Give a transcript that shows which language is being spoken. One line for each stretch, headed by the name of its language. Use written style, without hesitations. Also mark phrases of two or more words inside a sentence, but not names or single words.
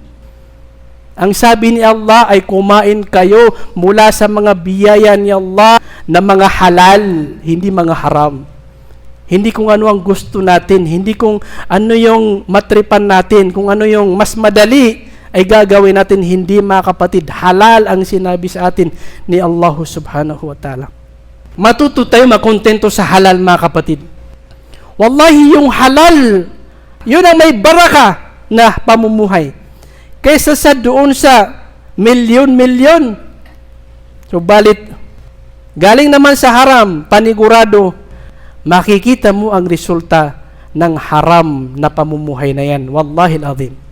Filipino: Ang sabi ni Allah ay kumain kayo mula sa mga biyaya ni Allah na mga halal, hindi mga haram. Hindi kung ano ang gusto natin, hindi kung ano yung matripan natin, kung ano yung mas madali ay gagawin natin, hindi, mga kapatid. Halal ang sinabi sa atin ni Allah
Arabic: سبحانه وتعالى.
Filipino: Matuto tayo makontento sa halal, mga kapatid. Wallahi, yung halal, yun ang may baraka na pamumuhay. Kaysa sa doon sa milyon-milyon. Subalit, galing naman sa haram, panigurado, makikita mo ang resulta ng haram na pamumuhay na yan.
Arabic: والله العظيم.